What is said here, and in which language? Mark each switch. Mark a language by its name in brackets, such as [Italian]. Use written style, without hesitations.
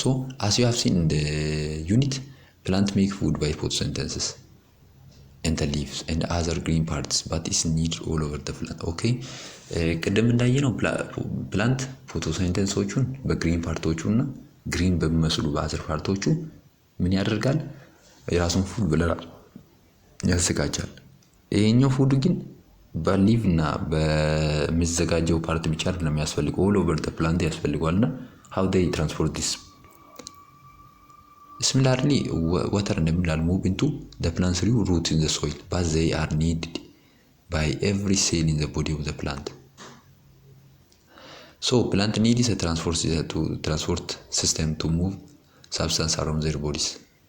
[English] ሶ as you have seen in the unit plant make food by photosynthesis and the leaves and other green parts but is needed all over the plant. [Amharic] ኦኬ ቅድም እንዳየነው ፕላንት ፎቶሲንተሲሶቹን በግሪን ፓርቶቹ እና ግሪን በሚመስሉ በአዘር ፓርቶቹ ምን ያደርጋል? የራሱን ፉድ ብለናል ያዘጋጃል። ይሄኛው ፉድ ግን በሊቭ እና በሚዘጋጀው ፓርት ብቻ አይደለም የሚያስፈልገው ኦል ኦቨር ዘ ፕላንት ያስፈልገዋልና [English] how they transport this. Similarly, water and mineral move into the plant through roots in the soil, but they are needed by every cell in the body of the plant. So plant needs a transport system to move substance around their bodies.